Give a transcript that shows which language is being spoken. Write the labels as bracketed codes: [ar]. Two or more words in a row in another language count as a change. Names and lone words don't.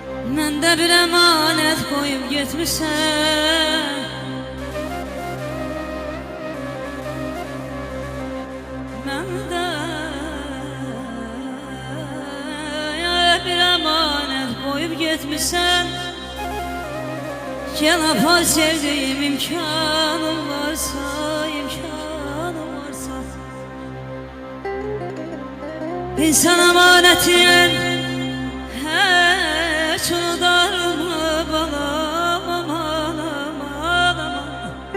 [az] Məndə bir əmanət qoyub getmişsən. Məndə bir əmanət qoyub getmişsən. Gel apar sevdiğim, imkanım varsa, imkanım varsa. [tr] İnsan emanetin hiç unutar mı balam, aman aman aman.